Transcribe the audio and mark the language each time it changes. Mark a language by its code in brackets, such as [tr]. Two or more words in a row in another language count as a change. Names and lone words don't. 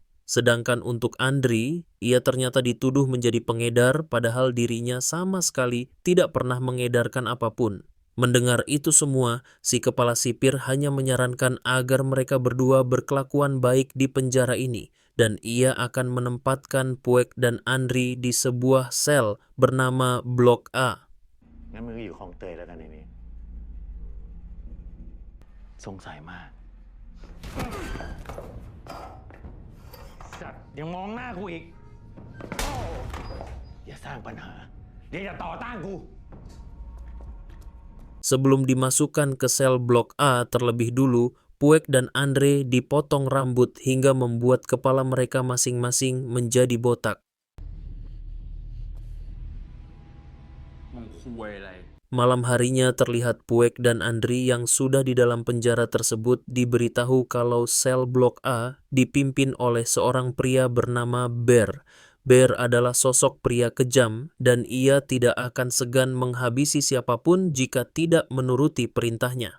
[id] Sedangkan untuk Andri, ia ternyata dituduh menjadi pengedar padahal dirinya sama sekali tidak pernah mengedarkan apapun. Mendengar itu semua, si kepala sipir hanya menyarankan agar mereka berdua berkelakuan baik di penjara ini, dan ia akan menempatkan Puek dan Andri di sebuah sel bernama Blok A. [th] งั้นมึงก็อยู่คลองเตยแล้วกันในนี้สงสัยมากสัตว์ยังมองหน้ากูอีกอย่าสร้างปัญหาเดี๋ยวอย่าต่อต้านกู [id] Sebelum dimasukkan ke sel Blok A terlebih dulu, Puek dan Andre dipotong rambut hingga membuat kepala mereka masing-masing menjadi botak. [th] มึงคุยอะไร [id] Malam harinya terlihat Puek dan Andri yang sudah di dalam penjara tersebut diberitahu kalau sel Blok A dipimpin oleh seorang pria bernama Bear. Bear adalah sosok pria kejam dan ia tidak akan segan menghabisi siapapun jika tidak menuruti perintahnya.